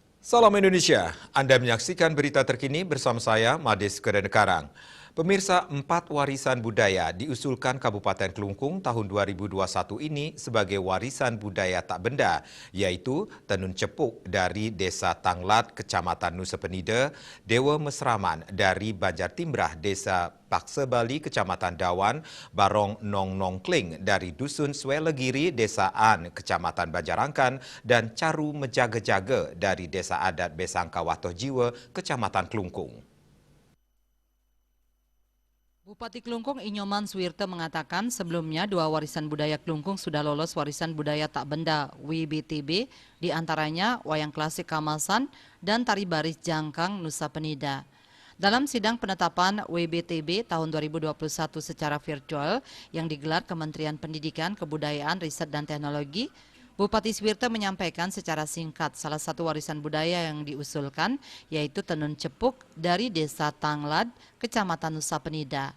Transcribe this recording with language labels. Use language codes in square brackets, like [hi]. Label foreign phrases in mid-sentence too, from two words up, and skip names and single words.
[id] Salam Indonesia, Anda menyaksikan berita terkini bersama saya, Mades Kedenkarang. Pemirsa, 4 warisan budaya diusulkan Kabupaten Kelungkung tahun 2021 ini sebagai warisan budaya tak benda, yaitu Tenun Cepuk dari Desa Tanglat, Kecamatan Nusa Penida, Dewa Mesraman dari Banjar Timbrah, Desa Paksa Bali, Kecamatan Dawan, Barong Nong Nong Kling dari Dusun Swelegiri, Desa An, Kecamatan Banjarangkan, dan Caru Mejaga-jaga dari Desa Adat Besangka Watoh Jiwa, Kecamatan Kelungkung. Bupati Kelungkung Inyoman Suwirte mengatakan sebelumnya 2 warisan budaya Kelungkung sudah lolos warisan budaya tak benda WBTB, diantaranya wayang klasik Kamasan dan tari baris jangkang Nusa Penida. Dalam sidang penetapan WBTB tahun 2021 secara virtual yang digelar Kementerian Pendidikan, Kebudayaan, Riset dan Teknologi, Bupati Suwirte menyampaikan secara singkat salah satu warisan budaya yang diusulkan yaitu tenun cepuk dari Desa Tanglad, Kecamatan Nusa Penida.